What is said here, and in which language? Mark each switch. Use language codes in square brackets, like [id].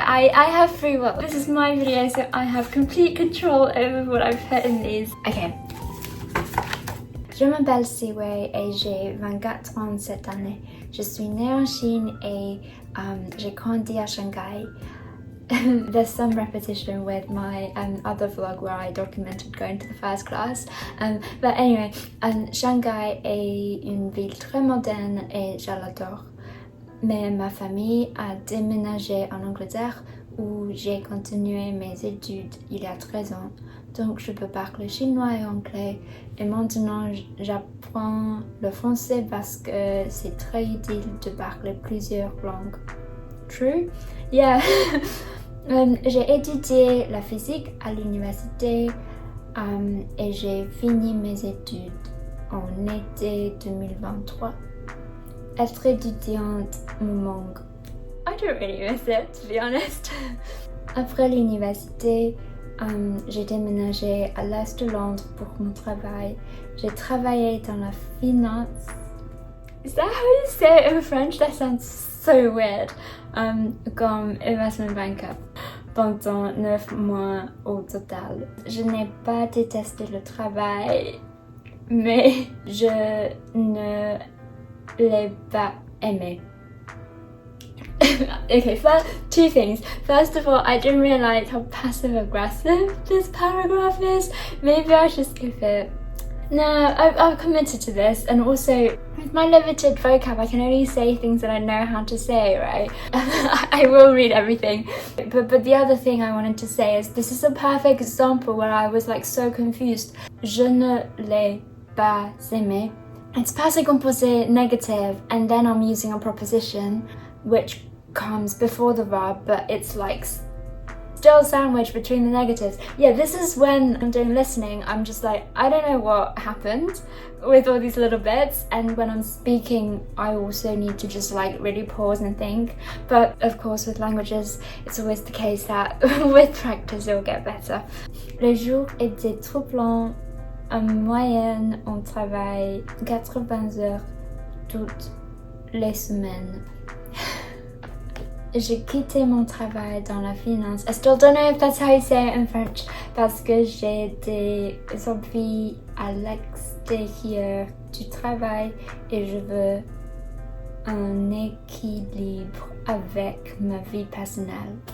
[en] I have free will. This is my video, so I have complete control over what I put in these. Okay. [fr] Je m'appelle Siwei et j'ai 24 ans cette année. Je suis née en Chine et j'ai grandi à Shanghai. [en] There's some repetition with my other vlog where I documented going to the first class. But anyway, [fr] Shanghai est une ville très moderne et je l'adore. Mais ma famille a déménagé en Angleterre où j'ai continué mes études il y a 13 ans. Donc je peux parler chinois et anglais. Et maintenant j'apprends le français parce que c'est très utile de parler plusieurs langues. [en] True? Yeah. [fr] J'ai étudié la physique à l'université et j'ai fini mes études en été 2023. Être étudiante me manque. [en] I don't really miss it, to be honest. [fr] Après l'université, j'ai déménagé à l'est de Londres pour mon travail. J'ai travaillé dans la finance. [en] Is that how you say it in French? That sounds so weird. [fr] Comme investment banker pendant 9 mois au total. Je n'ai pas détesté le travail, mais je ne l'ai pas aimé. [en] Okay, first, two things. First of all, I didn't realize how passive aggressive this paragraph is. Maybe I should skip it. No, I've committed to this, and also with my limited vocab I can only say things that I know how to say, right? I will read everything. But the other thing I wanted to say is this is a perfect example where I was like so confused. [fr] Je ne l'ai pas aimé. [en] It's passive composé negative, and then I'm using a preposition which comes before the verb, but it's like still sandwiched between the negatives. Yeah, this is when I'm doing listening, I'm just like, I don't know what happened with all these little bits, and when I'm speaking I also need to just like really pause and think. But of course with languages it's always the case that with practice it will get better. [fr] Les jours étaient troublants. En moyenne on travaille 80 heures toutes les semaines. J'ai quitté mon travail dans la finance. [en] I still don't know if that's how you say it in French. [fr] Parce que j'ai des envies à l'extérieur du travail et je veux un équilibre avec ma vie personnelle.